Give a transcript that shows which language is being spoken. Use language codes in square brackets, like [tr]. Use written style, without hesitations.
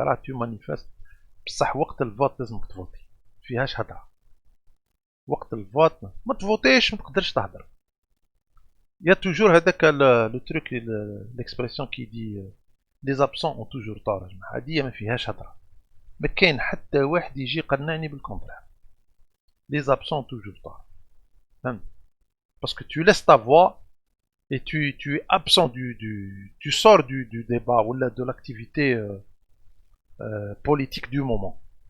[fr] Tu manifestes. [ar] بصح وقت الفوت لازمك تفوتي فيهاش هضره. وقت الفوت ما تفوتيش ما تقدرش تهضر. [fr] Il y a toujours le truc, l'expression qui dit les absents ont toujours tort. [ar] هذه ما فيهاش هضره. ما كاين حتى واحد يجي يقنعني بالكونترير. [fr] Les absents ont toujours tort. Parce que tu laisses ta voix et tu es absent tu sors du débat ou de l'activité politique du moment.